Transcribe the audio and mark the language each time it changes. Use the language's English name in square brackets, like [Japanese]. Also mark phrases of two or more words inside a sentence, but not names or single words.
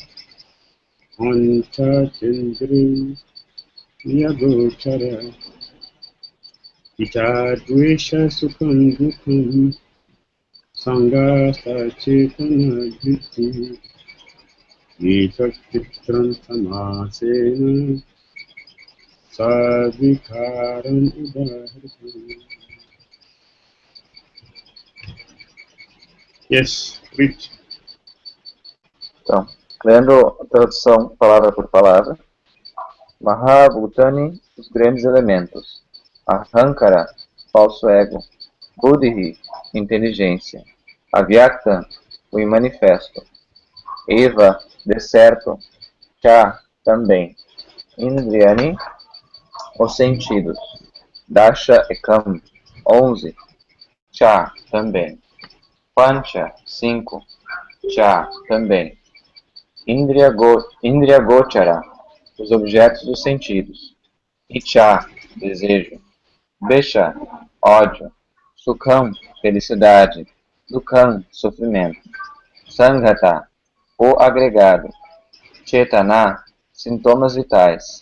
[Sanskrit] Pancha Tindriya Gochara Ita Dvesha Sukham Dukham Sangha Sachetana Dhritam Etat Chittam Samasena Savikaram Udahritam. [English] Yes, read. [Portuguese] Então, lendo a tradução palavra por palavra. Mahabhutani, os grandes elementos. Ahankara, falso ego. Buddhi, inteligência. Avyakta, o imanifesto. Eva, de certo. Cha, também. Indriyani, os sentidos. [Sanskrit] Dasha ekam, [Portuguese] 11. Cha, também. Pancha, 5. Cha, também. [Sanskrit] Indriya Gochara, [Portuguese] os objetos dos sentidos. Icha, desejo. Besha, ódio. Sukham, felicidade. Dukham, sofrimento. Sanghata, o agregado. Chetana, sintomas vitais.